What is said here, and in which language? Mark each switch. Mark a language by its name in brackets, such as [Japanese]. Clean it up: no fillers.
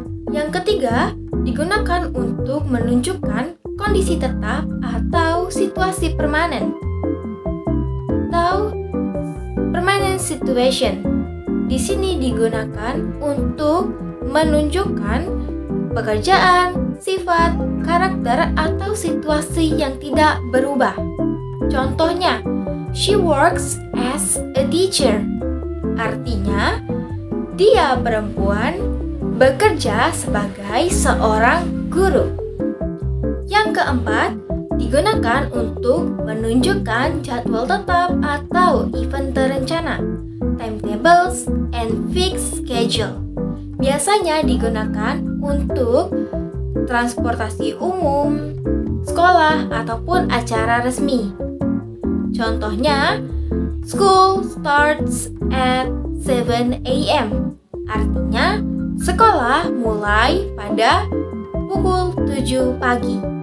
[Indonesian] Yang ketiga, digunakan untuk menunjukkan kondisi tetap atau situasi permanen atau [English] permanent situation. [Indonesian] Di sini digunakan untuk menunjukkan pekerjaan, sifat, karakter, atau situasi yang tidak berubah. Contohnya, [English] she works as a teacher. [Indonesian] Artinya, dia perempuan bekerja sebagai seorang guru. Yang keempat, digunakan untuk menunjukkan jadwal tetap atau event terencana, [English] timetables and fixed schedule. [Indonesian] Biasanya digunakan untuk transportasi umum, sekolah, ataupun acara resmi. Contohnya, [English] school starts at 7 a.m. [Indonesian] Artinya, sekolah mulai pada pukul 7 pagi.